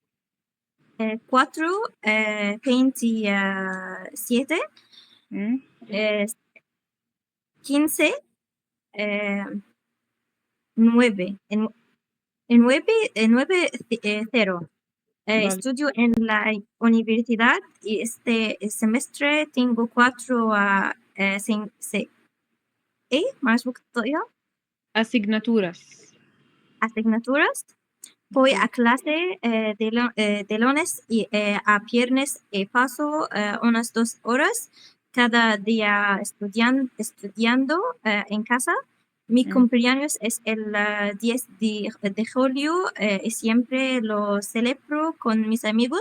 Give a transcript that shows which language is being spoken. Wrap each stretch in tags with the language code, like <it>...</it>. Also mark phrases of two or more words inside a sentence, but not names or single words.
<es>4 27 15 9 0. Vale. Estudio en la universidad y este semestre tengo 4</es> <ar>معلش ممكن تقرأيها؟</ar> <es>asignaturas. Voy a clase de lunes a viernes y paso unas 2 horas cada día estudiando en casa. Mi cumpleaños es el 10 de julio y siempre lo celebro con mis amigos.</es>